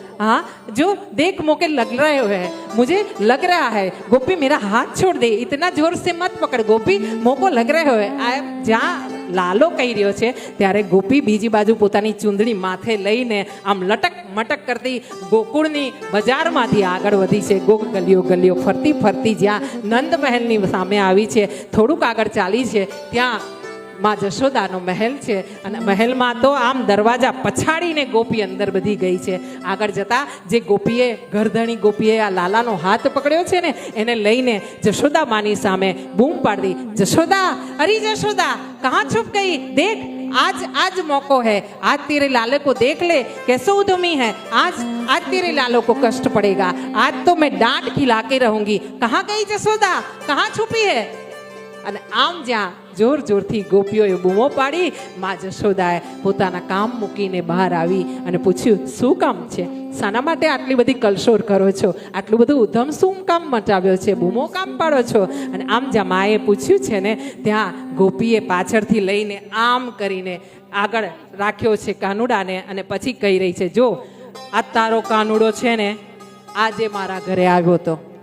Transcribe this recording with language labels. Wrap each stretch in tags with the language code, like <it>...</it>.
<hi>हाँ जो देख मोके लग रहे है, मुझे लग रहा है गोपी मेरा हाथ छोड़ दे, इतना जोर से मत पकड़ गोपी, मोको लग रहे हो.</hi> <gu>आ જ્યાં લાલો કહી રહ્યો છે ત્યારે ગોપી બીજી બાજુ પોતાની ચૂંદડી માથે લઈને આમ લટક મટક કરતી ગોકુળની બજારમાંથી આગળ વધી છે. ગલીઓ ગલીઓ ફરતી ફરતી જ્યાં નંદ મહેલની સામે આવી છે, થોડુંક આગળ ચાલી છે ત્યાં માં જશોદાનો મહેલ છે અને મહેલમાં તો આમ દરવાજા પછાડીને ગોપી અંદર બધી ગઈ છે. આગળ જતા જે ગોપીએ ગરધણી ગોપીએ આ લાલાનો હાથ પકડ્યો છે ને એને લઈને જશોદા માની સામે બૂમ પાડી,</gu> <hi>જશોદા અરે જશોદા કહાં છુપ ગઈ, દેખ आज आज मौको है, आज तेरे लाले को देख ले कैसे उद्यमी है, आज तेरे लालो को कष्ट पड़ेगा, आज तो मैं डांट खिला के रहूंगी. कहाँ गई जसोदा, कहाँ छुपी है.</hi> <gu>અને આમ જ્યાં જોર જોરથી ગોપીઓએ બૂમો પાડી, માં જશોદાએ પોતાના કામ મૂકીને બહાર આવી અને પૂછ્યું શું કામ છે, શાના માટે આટલી બધી કલશોર કરો છો, આટલું બધું ઉધમ શું કામ મચાવ્યો છે, બૂમો કામ પાડો છો. અને આમ જ્યાં માએ પૂછ્યું છે ને ત્યાં ગોપીએ પાછળથી લઈને આમ કરીને આગળ રાખ્યો છે કાનુડાને અને પછી કહી રહી છે, જો આ તારો કાનુડો છે ને આજે મારા ઘરે આવ્યો</gu>